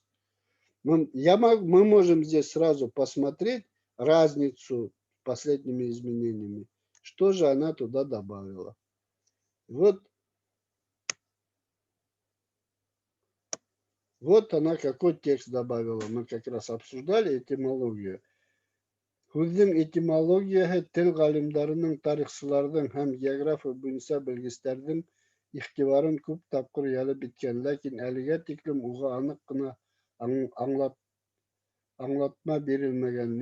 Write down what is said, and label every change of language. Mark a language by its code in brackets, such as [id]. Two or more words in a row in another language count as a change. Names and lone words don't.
[ru] Мы можем здесь сразу посмотреть разницу с последними изменениями. Что же она туда добавила? Вот она какой текст добавила. Мы как раз обсуждали этимологию. [ba] Һүҙҙең этимологияһы тел ғалимдарының, тарихсыларҙың һәм география буйынса белгестәрҙең иғтибарын күп тапҡыр йәлеп иткән, ләкин әлегә тиклем уға аныҡ ҡына аңлатма бирелмәгән.